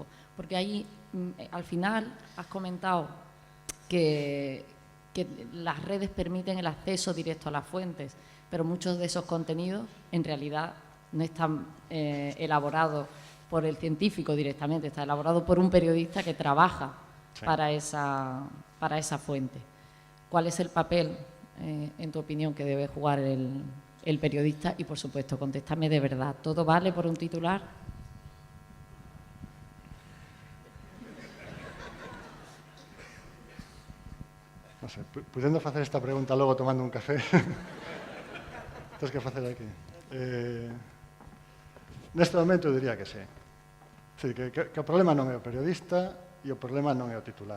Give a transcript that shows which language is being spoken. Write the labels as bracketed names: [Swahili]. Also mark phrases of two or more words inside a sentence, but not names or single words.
[Spanish] Porque ahí, al final, has comentado que las redes permiten el acceso directo a las fuentes, pero muchos de esos contenidos, en realidad, no están elaborados por el científico directamente, está elaborado por un periodista que trabaja para esa fuente. ¿Cuál es el papel, en tu opinión, que debe jugar el periodista? Y, por supuesto, contéstame de verdad, ¿todo vale por un titular? [Galician] Non sei, podendo facer esta pregunta logo tomando un café, tens que facer aquí. Neste momento eu diría que sí. Sí, que o problema non é o periodista e o problema non é o titular.